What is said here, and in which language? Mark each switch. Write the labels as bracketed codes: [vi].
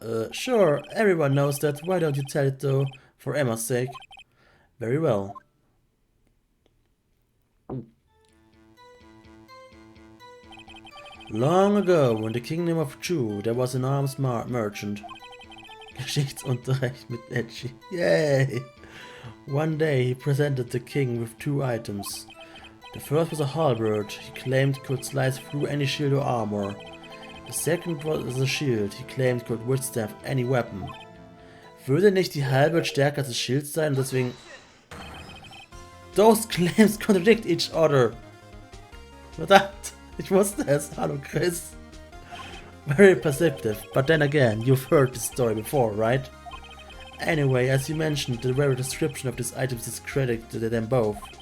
[en] Sure, everyone knows that. Why don't you tell it though? For Emma's sake. Very well. Long ago, in the kingdom of Chu, there was an arms merchant. [de] Geschichtsunterricht mit Edgy. Yay! [en] One day he presented the king with two items. The first was a halberd he claimed could slice through any shield or armor. The second was a shield he claimed could withstand any weapon. [de] Würde nicht die Halberd stärker als das Schild sein und deswegen... [en] Those claims contradict each other. [de] Verdammt, ich wusste es. Hallo Chris. [en] Very perceptive, but then again, you've heard this story before, right? Anyway, as you mentioned, the very description of these items discredited them both.